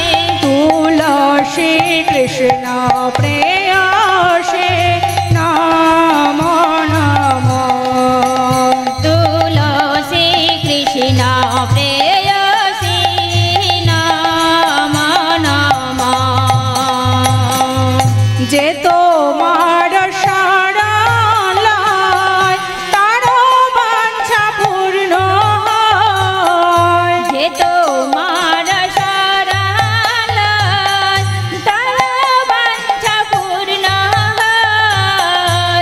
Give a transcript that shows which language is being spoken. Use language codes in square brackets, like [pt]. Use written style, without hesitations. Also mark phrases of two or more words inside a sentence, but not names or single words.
[sa] तुलसी कृष्ण प्रेयसी नमो नमः तुलसी कृष्ण प्रेयसी नमो नमः [bn] जे তোমার শরণ লয় তার বাঞ্ছা পূর্ণ হয় যে তোমার শরণ লয় তার বাঞ্ছা পূর্ণ হয়